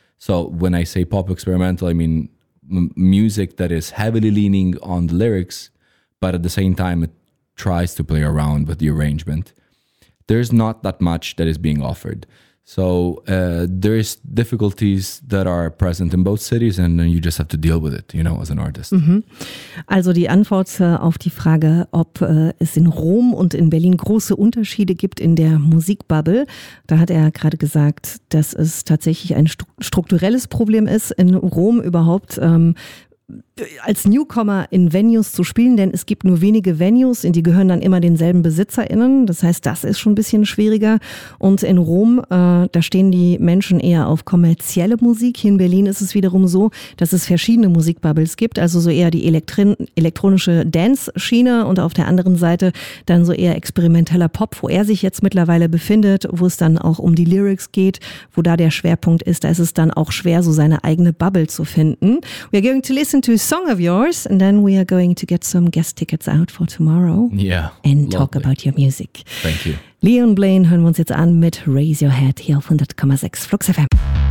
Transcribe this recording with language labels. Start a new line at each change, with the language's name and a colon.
English: So when I say pop experimental, I mean music that is heavily leaning on the lyrics, but at the same time, it tries to play around with the arrangement, there's not that much that is being offered. So there is difficulties that are present in both cities and you just have to deal with it, you know, as an artist. Mhm.
German: Also die Antwort auf die Frage, ob es in Rom und in Berlin große Unterschiede gibt in der Musikbubble, da hat er gerade gesagt, dass es tatsächlich ein strukturelles Problem ist, in Rom überhaupt als Newcomer in Venues zu spielen, denn es gibt nur wenige Venues, in die gehören dann immer denselben BesitzerInnen. Das heißt, das ist schon ein bisschen schwieriger. Und in Rom, da stehen die Menschen eher auf kommerzielle Musik. Hier in Berlin ist es wiederum so, dass es verschiedene Musikbubbles gibt, also so eher die elektronische Dance-Schiene und auf der anderen Seite dann so eher experimenteller Pop, wo er sich jetzt mittlerweile befindet, wo es dann auch um die Lyrics geht, wo da der Schwerpunkt ist. Da ist es dann auch schwer, so seine eigene Bubble zu finden.
English: We are going to listen to a song of yours and then we are going to get some guest tickets out for tomorrow. Yeah. And lovely. Talk about your music. Thank you.
German: Leon Blaine hören wir uns jetzt an mit Raise Your Head hier auf 100,6 Flux FM.